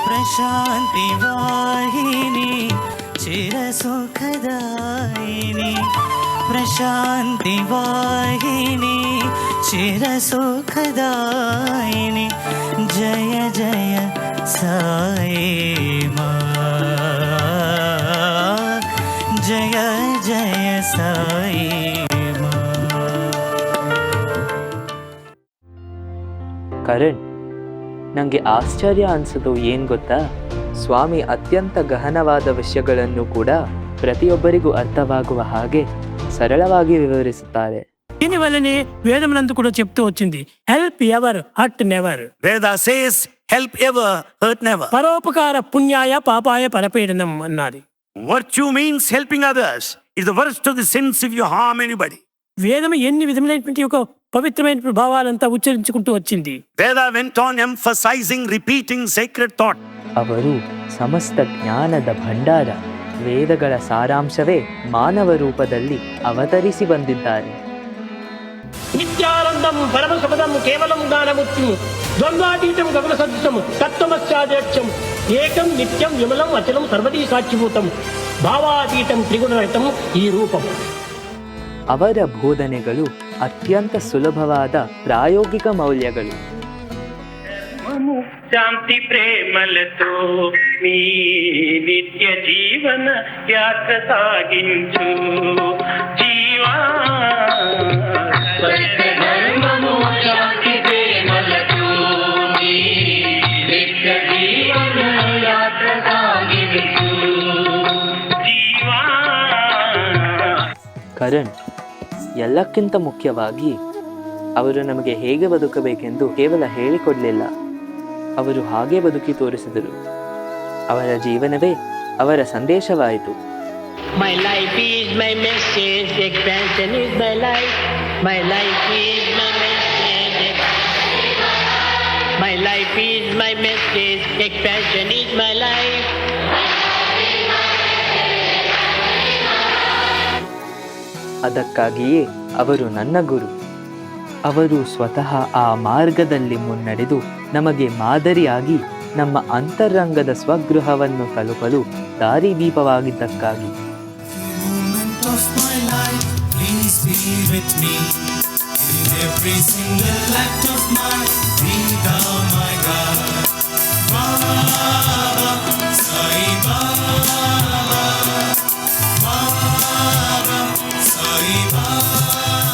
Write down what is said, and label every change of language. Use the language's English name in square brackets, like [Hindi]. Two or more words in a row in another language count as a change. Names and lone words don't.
[Sanskrit] प्रशान्ति वाहिनी चिरसुखदायिनी प्रशान्ति वाहिनी चिरसुखदायिनी जय जय साई माँ जय जय साई माँ। [Kannada] ಕರಣ್, ನನಗೆ ಆಶ್ಚರ್ಯ ಅನಿಸೋದು ಏನು ಗೊತ್ತಾ, ಸ್ವಾಮಿ ಅತ್ಯಂತ ಗಹನವಾದ ವಿಷಯಗಳನ್ನು ಕೂಡ ಪ್ರತಿಯೊಬ್ಬರಿಗೂ ಅರ್ಥವಾಗುವ ಹಾಗೆ ಸರಳವಾಗಿ ವಿವರಿಸುತ್ತಾರೆ. [Telugu] దీనివల్లనే వేదమునందు కూడా చెప్తూ వచ్చింది, [English] help ever hurt never. Veda says, help ever, hurt never. [Sanskrit] పరోపకార పుణ్యాయ పాపాయ పరపీడనం అన్నది. [English] Virtue means helping others. It's the worst of the sins if you harm anybody. [Telugu] వేదము ఎన్ని విధమైనటువంటి ఒక పవిత్రమైన భావాలంతా ఉచ్చరించుకుంటూ వచ్చింది. [English] Veda went on emphasizing, repeating sacred thought. [Kannada] ಅವರು ಸಮಸ್ತ ಜ್ಞಾನದ ಭಂಡಾರ, ವೇದಗಳ ಸಾರಾಂಶವೇ ಮಾನವ ರೂಪದಲ್ಲಿ ಅವತರಿಸಿ ಬಂದಿದ್ದಾರೆ. [Sanskrit] నిత్యానందం పరమ సుఖదం కేవలం జ్ఞానముక్తి ద్వంద్వాతీతం గగన సదృశం తత్వమస్యాధ్యక్షం ఏకం నిత్యం విమలం అచలం సర్వదీ సాక్షిభూతం భావాతీతం త్రిగుణరహితం ఈ రూపం. [Kannada] ಅವರ ಬೋಧನೆಗಳು ಅತ್ಯಂತ ಸುಲಭವಾದ ಪ್ರಾಯೋಗಿಕ ಮೌಲ್ಯಗಳು. [Telugu] శాంతి ప్రేమలతో మీ నిత్య జీవన యాత్ర సాగించు జీవా ధర్మము శాంతి ప్రేమలతో మీ నిత్య జీవన యాత్ర సాగించు జీవా. [Kannada] ಕರಣ್, ಎಲ್ಲಕ್ಕಿಂತ ಮುಖ್ಯವಾಗಿ ಅವರು ನಮಗೆ ಹೇಗೆ ಬದುಕಬೇಕೆಂದು ಕೇವಲ ಹೇಳಿಕೊಡಲಿಲ್ಲ, ಅವರು ಹಾಗೆ ಬದುಕಿ ತೋರಿಸಿದರು. ಅವರ ಜೀವನವೇ ಅವರ ಸಂದೇಶವಾಯಿತು. [English] My life is my message, expansion is my life. My life is my message. My life is my message, expansion is my life. [Kannada] ಅದಕ್ಕಾಗಿಯೇ ಅವರು ನನ್ನ ಗುರು. ಅವರು ಸ್ವತಃ ಆ ಮಾರ್ಗದಲ್ಲಿ ಮುನ್ನಡೆದು ನಮಗೆ ಮಾದರಿಯಾಗಿ ನಮ್ಮ ಅಂತರಂಗದ ಸ್ವಗೃಹವನ್ನು ತಲುಪಲು ದಾರಿದೀಪವಾಗಿದ್ದಕ್ಕಾಗಿ. [English] Of my life, please be with me in every single act of mine. Be thou my God, Baba, Sai Baba, Baba, Sai Baba.